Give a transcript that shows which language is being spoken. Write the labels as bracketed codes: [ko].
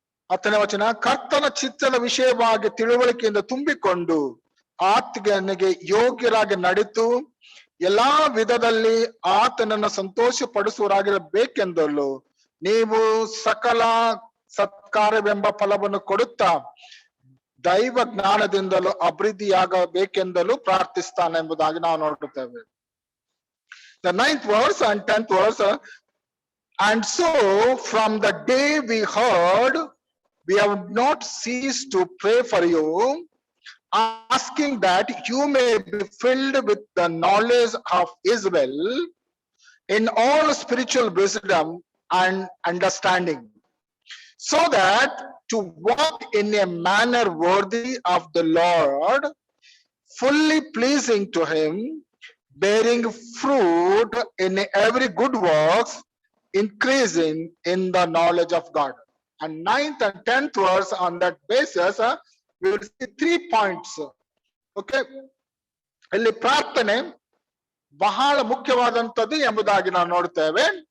[kn] 10ನೇ ವಚನ, ಕರ್ತನ ಚಿತ್ತದ ವಿಷಯವಾಗಿ ತಿಳುವಳಿಕೆಯಿಂದ ತುಂಬಿಕೊಂಡು ಆತನಿಗೆ ಯೋಗ್ಯರಾಗಿ ನಡೆದು ಎಲ್ಲಾ ವಿಧದಲ್ಲಿ ಆತನನ್ನು ಸಂತೋಷ ಪಡಿಸುವರಾಗಿರಬೇಕೆಂದಲು ನೀವು ಸಕಲ ಸತ್ಕಾರ್ಯವೆಂಬ ಫಲವನ್ನು ಕೊಡುತ್ತಾ ದೈವ ಜ್ಞಾನದಿಂದಲೂ ಅಭಿವೃದ್ಧಿಯಾಗಬೇಕೆಂದಲೂ ಪ್ರಾರ್ಥಿಸ್ತಾನೆ ಎಂಬುದಾಗಿ ನಾವು ನೋಡುತ್ತೇವೆ. [en] The 9th verse and 10th verse. And so from the day we heard, we have not ceased to pray for you, asking that you may be filled with the knowledge of His will in all spiritual wisdom and understanding, so that to walk in a manner worthy of the Lord, fully pleasing to Him, bearing fruit in every good works, increasing in the knowledge of God. And 9th and 10th verse, on that basis, we will see 3 points. [kn] Okay, ಇಲ್ಲಿ ಪ್ರಾರ್ಥನೆ ಬಹಳ ಮುಖ್ಯವಾದಂಥದ್ದು ಎಂಬುದಾಗಿ ನಾವು ನೋಡ್ತೇವೆ.